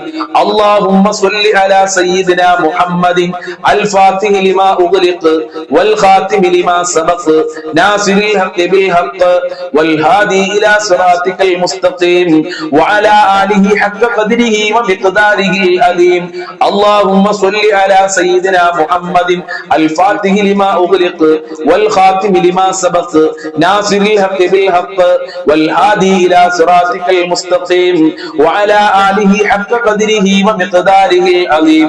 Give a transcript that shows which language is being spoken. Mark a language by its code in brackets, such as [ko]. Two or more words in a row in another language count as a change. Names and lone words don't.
[ar] اللهم صل على سيدنا محمد الفاتح لما أغلق والخاتم لما سبق ناصر الحق بالحق والهادي إلى صراطك المستقيم وعلى آله حق قدره ومقداره عليم. اللهم صل على سيدنا محمد الفاتح لما أغلق والخاتم لما سبق ناصر الحق بالحق والهادي إلى صراطك المستقيم وعلى آله حق قدره ومقداره العظيم.